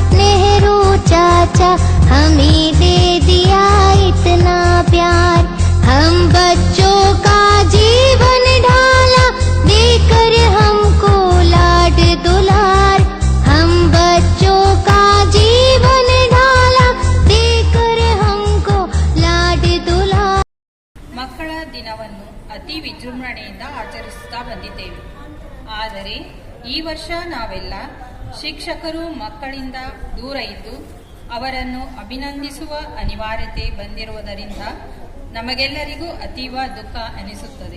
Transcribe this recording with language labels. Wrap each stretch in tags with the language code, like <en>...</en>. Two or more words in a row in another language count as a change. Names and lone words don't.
<hi>हमें दे दिया इतना प्यार, हम बच्चों का जीवन ढाला देकर हमको लाड दुलार, हम बच्चों का जीवन ढाला देकर हमको लाड दुलार।</hi> <kn>ಮಕ್ಕಳ ದಿನವನ್ನು ಅತಿ ವಿಜೃಂಭಣೆಯಿಂದ ಆಚರಿಸುತ್ತಾ ಬಂದಿದ್ದೇವೆ. ಆದರೆ ಈ ವರ್ಷ ನಾವೆಲ್ಲ ಶಿಕ್ಷಕರು ಮಕ್ಕಳಿಂದ ದೂರ ಇದ್ದು ಅವರನ್ನು ಅಭಿನಂದಿಸುವ ಅನಿವಾರ್ಯತೆ ಬಂದಿರುವುದರಿಂದ ನಮಗೆಲ್ಲರಿಗೂ ಅತೀವ ದುಃಖ ಅನಿಸುತ್ತದೆ.</kn>